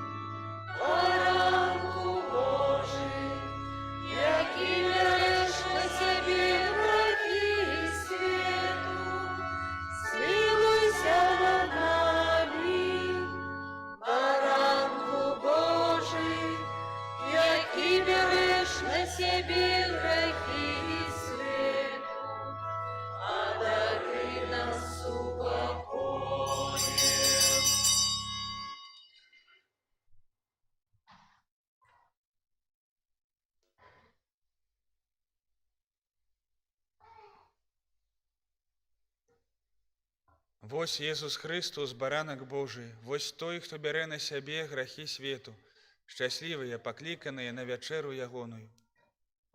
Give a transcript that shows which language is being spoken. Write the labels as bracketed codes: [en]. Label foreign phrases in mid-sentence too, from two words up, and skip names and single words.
[uk] Баранку Божий, який береш на себе грехи свету, змилуйся над нами. Баранку Божий, який береш на себе грехи свету, одари нас упокоем. [be] Вось Езус Христос, баранак Божий, вось той, хто бярэ на сябе грахі свету, шчаслівыя, пакліканыя на вячэру ягоную.